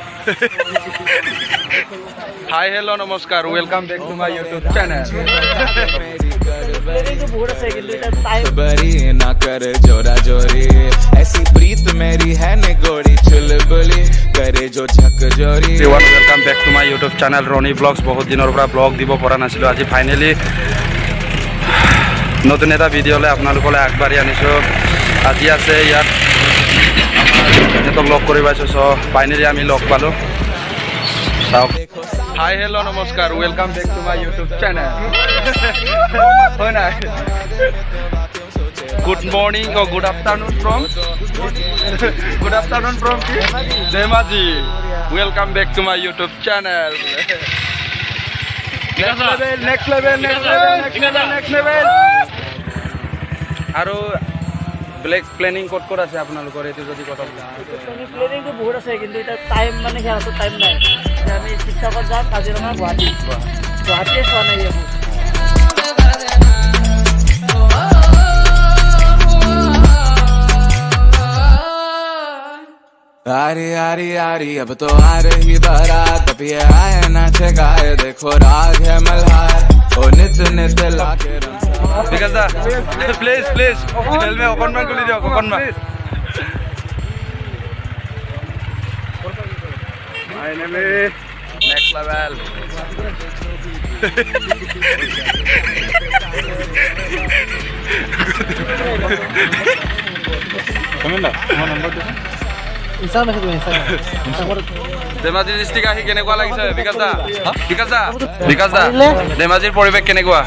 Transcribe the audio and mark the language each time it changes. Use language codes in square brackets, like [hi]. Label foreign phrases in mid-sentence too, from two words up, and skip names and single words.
[en] hi hello नमस्कार welcome back to my YouTube channel [hi] बरी ना कर जोरा जोरी ऐसी प्रीत मेरी है निगोड़ी चुलबुली करे जो झक जोरी [en] everyone welcome back to my YouTube channel Roni Blogs [as] বহুত দিনৰ পৰা ব্লগ দিব পৰা নাছিলো আজি ফাইনালি নতুন এটা ভিডিঅ'লৈ আপোনালোকলৈ আগবাঢ়ি আনিছোঁ আজি আছে ইয়াত লগ কৰি পাইছোঁ চ' ফাইনেলি আমি লগ পালোঁ চাওক [en] hi hello নমস্কাৰ welcome back to my YouTube channel [as] হয় নাই [en] good morning or good afternoon from Dhemaji welcome back to my YouTube channel next level [as] আৰু ব্লেক প্লেনিং ক'ত আছে আপোনালোকৰ এইটো যদি কথা প্লেনিংটো বহুত আছে কিন্তু এটা টাইম মানে সিহঁতৰ টাইম নাই আমি শিৱসাগৰ যাম কাজিৰঙা গুৱাহাটীয়ে চোৱা নাই একো [hi] आरी आरी आरी अब तो आ रही बारात अब ये आए नाचे गाए देखो राग है मल्हार ओ नित नित लाके [as] বিকাশ দা [en] please helmet [as] অকণমান খুলি দিয়ক অকণমান [en] finally next level [as] ধেমাজি ডিষ্ট্ৰিক্ট আহি কেনেকুৱা লাগিছে বিকাশ দা ধেমাজিৰ পৰিৱেশ কেনেকুৱা